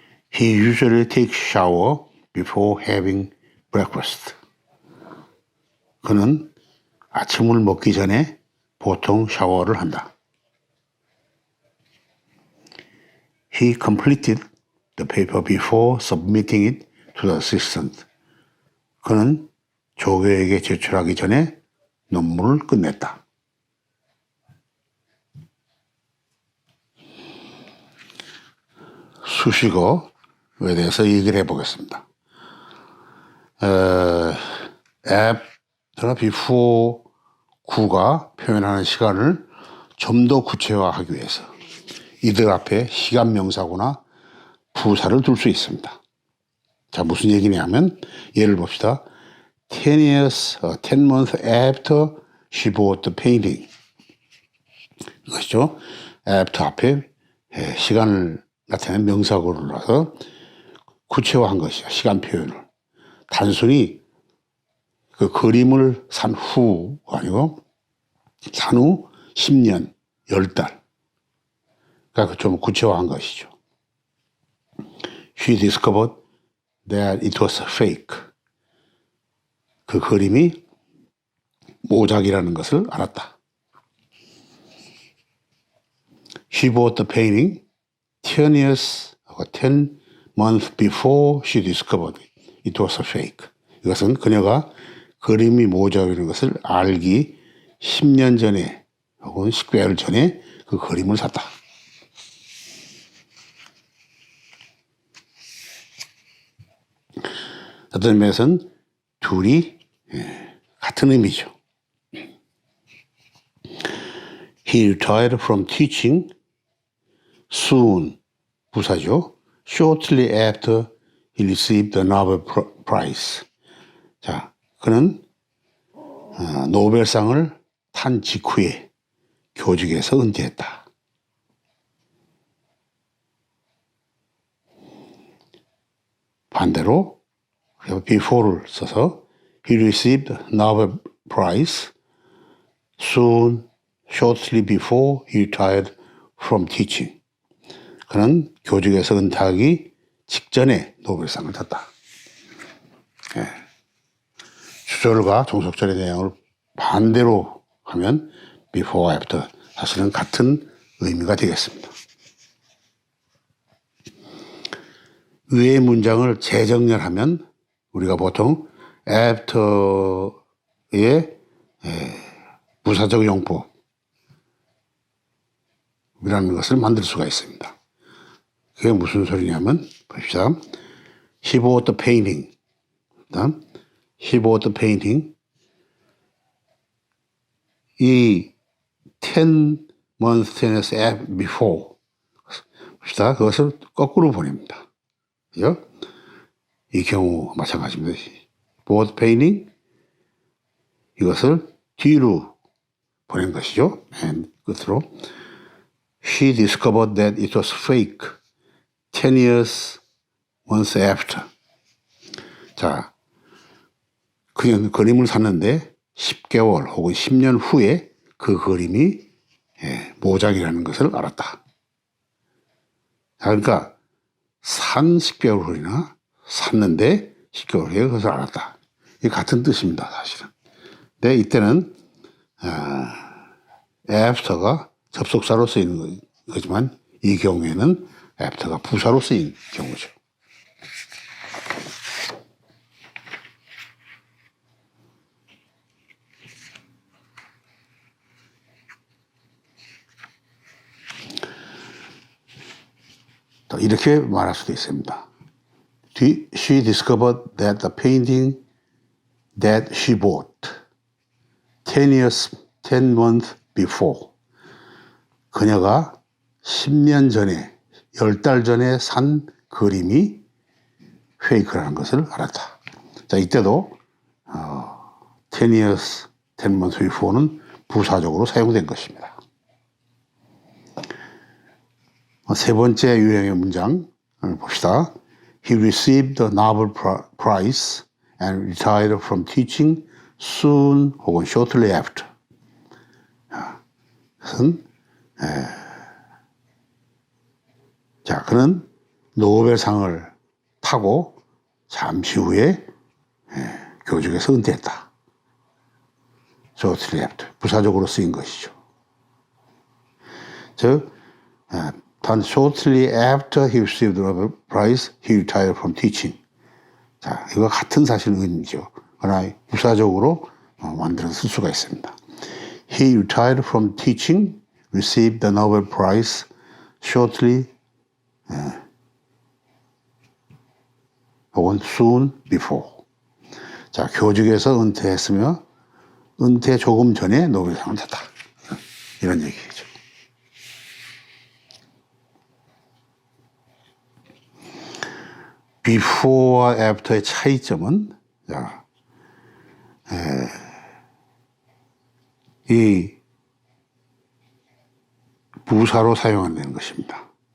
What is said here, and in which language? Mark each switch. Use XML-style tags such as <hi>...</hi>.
<en>He usually takes shower before having breakfast.</en> <ko>그는 아침을 먹기 전에 보통 샤워를 한다.</ko> <en>He completed the paper before submitting it to the assistant.</en> <ko>그는 조교에게 제출하기 전에 논문을 끝냈다. 수식어에 대해서 얘기를 해보겠습니다. after나 before 구가 표현하는 시간을 좀 더 구체화하기 위해서 이들 앞에 시간 명사구나 부사를 둘 수 있습니다. 자, 무슨 얘기냐면 예를 봅시다.</ko> <en>10 months after she bought the painting.</en> <ko>이것이죠. after 앞에 시간을 나타내는 명사구를 넣어서 구체화한 것이죠. 시간 표현을. 단순히 그 그림을 산 후 아니고 산 후 10년, 10달. 그러니까 좀 구체화한 것이죠.</ko> <en>She discovered that it was fake.</en> <ko>그 그림이 모작이라는 것을 알았다.</ko> <en>She bought the painting 10 months before she discovered it was fake.</en> <ko>이것은 그녀가 그림이 모작이라는 것을 알기 10년 전에 혹은 10개월 전에 그 그림을 샀다. 어떤 의미에서는 둘이 같은 의미죠.</ko> <en>He retired from teaching soon.</en> <ko>부사죠.</ko> <en>shortly after he received the Nobel Prize.</en> <ko>자, 그는 노벨상을 탄 직후에 교직에서 은퇴했다. 반대로 before를 써서</ko> <en>he received Nobel Prize soon, shortly before he retired from teaching.</en> <ko>그는 교직에서 은퇴하기 직전에 노벨상을 탔다. 예. 주절과 종속절의 내용을 반대로 하면 before, after 사실은 같은 의미가 되겠습니다. 위의 문장을 재정렬하면 우리가 보통 after의 부사적 용법이라는 것을 만들 수가 있습니다. 그게 무슨 소리냐면 봅시다.</ko> <en>He bought the painting. He bought the painting.</en> <ko>이</ko> <en>10 months tennis before</en> <ko>봅시다. 그것을 거꾸로 보냅니다. 그죠? 이 경우 마찬가지입니다.</ko> <en>bought painting</en> <ko>이것을 뒤로 보낸 것이죠.</ko> <en>끝으로 She discovered that it was fake 10 years months after.</en> <ko>자, 그냥 그림을 샀는데 10개월 혹은 10년 후에 그 그림이 모작이라는 것을 알았다. 그러니까 산 10개월 후나 샀는데 10개월 후에 그것을 알았다. 이 같은 뜻입니다, 사실은. 근데 이때는 after가 접속사로 쓰이는 거지만 이 경우에는 after가 부사로 쓰인 경우죠. 이렇게 말할 수도 있습니다.</ko> <en>She discovered that the painting that she bought 10 months before.</en> <ko>그녀가 10년 전에, 10달 전에 산 그림이 페이크라는 것을 알았다. 자, 이때도</ko> <en>10 months before</en> <ko>는 부사적으로 사용된 것입니다. 세 번째 유형의 문장을 봅시다.</ko> <en>He received the Nobel Prize and retired from teaching soon</en> <ko>혹은</ko> <en>shortly after.</en> <ko>자, 그는 노벨상을 타고 잠시 후에 교직에서 은퇴했다.</ko> <en>shortly after.</en> <ko>부사적으로 쓰인 것이죠. 즉, 단</ko> <en>shortly after he received the Nobel Prize, he retired from teaching.</en> <ko>자, 이거 같은 사실 의미죠. 그러나 부사적으로 만들어서 쓸 수가 있습니다.</ko> <en>He retired from teaching, received the Nobel Prize shortly,</en> <ko>혹은</ko> <en>soon before.</en> <ko>자, 교직에서 은퇴했으며 은퇴 조금 전에 노벨상을 탔다. 이런 얘기죠. before와 after의 차이점은 이 부사로 사용한다는 것입니다.</ko>